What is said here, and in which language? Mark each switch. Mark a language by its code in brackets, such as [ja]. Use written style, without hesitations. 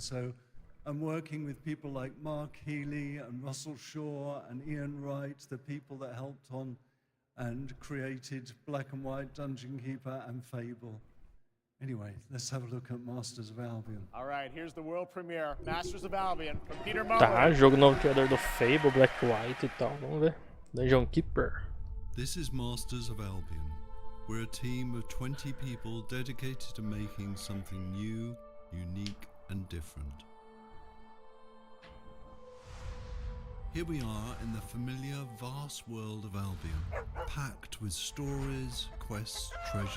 [en] So I'm working with people like Mark Healy and Russell Shaw and Ian Wright, the people that helped on and created Black and White, Dungeon Keeper, and Fable. Anyway, let's have a look at Masters of Albion. All right, here's the world premiere, Masters of Albion, from Peter Muller. [pt] Tá, jogo novo criador do Fable, Black White e tal, vamos ver. [en] Dungeon Keeper. This is Masters of Albion. We're a team of 20 people dedicated to making something new, unique, and different. Here we are in the familiar, vast world of Albion, packed with stories, quests, treasures.